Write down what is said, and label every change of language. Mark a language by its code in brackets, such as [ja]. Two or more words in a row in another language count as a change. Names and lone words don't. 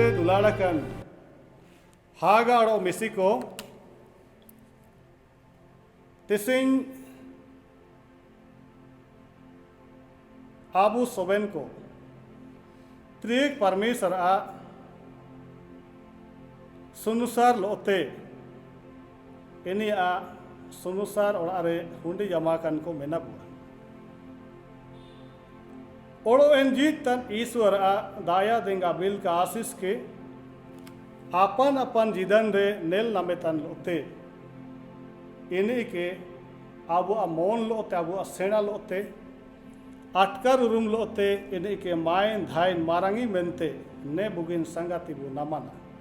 [unr] दुलाड़ाकन हागाड़ो मिसिको तिसिंग आबू सोबेन को त्रिक परमेश्वर आ सुनुसार लोते इनी आ सुनुसार और अरे हुंडी जमाकन को मेना बुआ ओड़ो एन जीत तन ईश्वर आ दाया देंगा बिल का आशीष के अपन अपन जीदन रे नेल नामे तन लोते इनी के आबू आ मोन लोते आबू आ सेना लोते अटकर उरुम लोते इनी के मायन धाइन मारंगी मेनते ने बुगिन संगति बु नमना